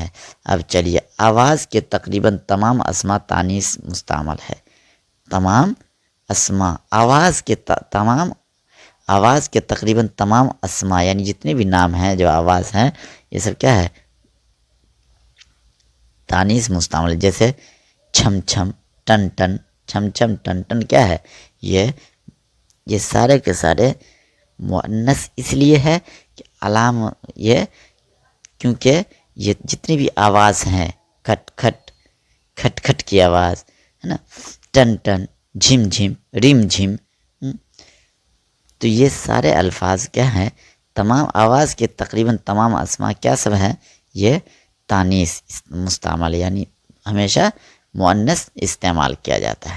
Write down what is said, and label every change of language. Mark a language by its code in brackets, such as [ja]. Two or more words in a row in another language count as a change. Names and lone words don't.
[ur] اب چلیے، آواز کے تقریباً تمام اسما تانیث مستعمل ہے۔ تمام اسما، آواز کے تقریباً تمام اسما یعنی جتنے بھی نام ہیں جو آواز ہیں، یہ سب کیا ہے؟ تانیث مستعمل۔ جیسے چھم چھم، ٹن ٹن، چھم چھم ٹن ٹن کیا ہے؟ یہ یہ سارے کے سارے مؤنث اس لیے ہے کہ علام یہ کیونکہ یہ جتنی بھی آواز ہیں کھٹ کھٹ کھٹ کھٹ کی آواز ہے نا، ٹن ٹن، جھم جھم، رم جھم، تو یہ سارے الفاظ کیا ہیں، تمام آواز کے تقریباً تمام اسماء کیا سب ہیں، یہ تانیث مستعمل یعنی ہمیشہ مؤنث استعمال کیا جاتا ہے۔